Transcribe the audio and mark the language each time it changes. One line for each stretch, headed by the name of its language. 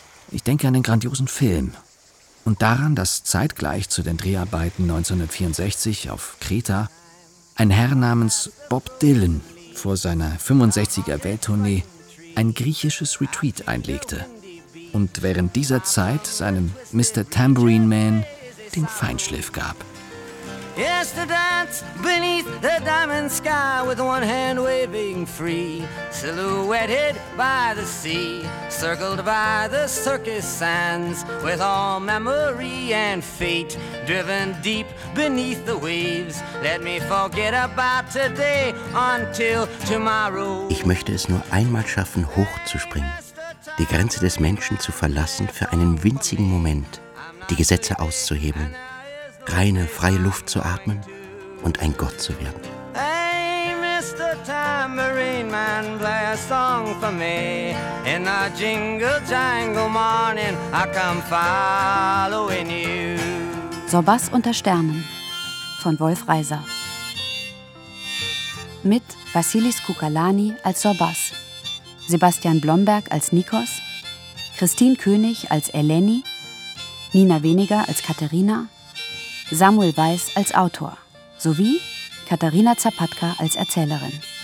German: Ich denke an den grandiosen Film und daran, dass zeitgleich zu den Dreharbeiten 1964 auf Kreta ein Herr namens Bob Dylan vor seiner 65er Welttournee ein griechisches Retreat einlegte und während dieser Zeit seinem Mr. Tambourine Man den Feinschliff gab.
English: Yes, to dance beneath the diamond sky with one hand waving free, silhouetted by the sea, circled by the circus sands, with all memory and fate driven deep beneath the waves. Let me forget about today until tomorrow.
German: Ich möchte es nur einmal schaffen, hochzuspringen, die Grenze des Menschen zu verlassen für einen winzigen Moment, die Gesetze auszuhebeln, reine, freie Luft zu atmen und ein Gott zu werden.
English: Hey, Mr. Tambourine Man, play a song for me. In the jingle jangle morning, I come following you.
German: Sorbas unter Sternen von Wolf Reiser. Mit Vassilis Koukalani als Sorbas, Sebastian Blomberg als Nikos, Christine König als Eleni, Nina Weniger als Katharina, Samuel Weiß als Autor sowie Katharina Zapatka als Erzählerin.